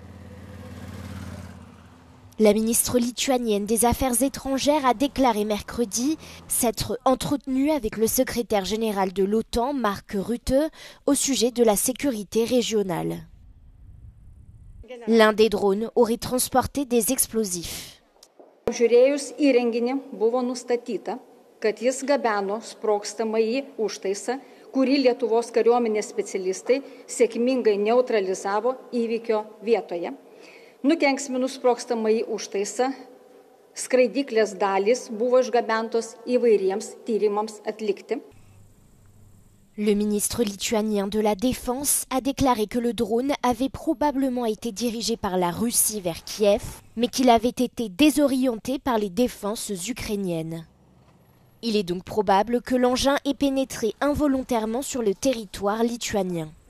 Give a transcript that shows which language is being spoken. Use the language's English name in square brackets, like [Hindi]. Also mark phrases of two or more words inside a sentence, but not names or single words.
[French] La ministre lituanienne des Affaires étrangères a déclaré mercredi s'être entretenue avec le secrétaire général de l'OTAN, Mark Rutte, au sujet de la sécurité régionale. L'un des drones aurait transporté des explosifs. [Lithuanian] Žiūrėjus įrenginį buvo nustatyta, kad jis gabeno sprogstamąjį užtaisą, kurį Lietuvos kariuomenės specialistai sėkmingai neutralizavo įvykio vietoje. Nukenksminus sprogstamąjį užtaisą, skraidyklės dalys buvo išgabentos įvairiems tyrimams atlikti. [French] Le ministre lituanien de la Défense a déclaré que le drone avait probablement été dirigé par la Russie vers Kiev, mais qu'il avait été désorienté par les défenses ukrainiennes. Il est donc probable que l'engin ait pénétré involontairement sur le territoire lituanien.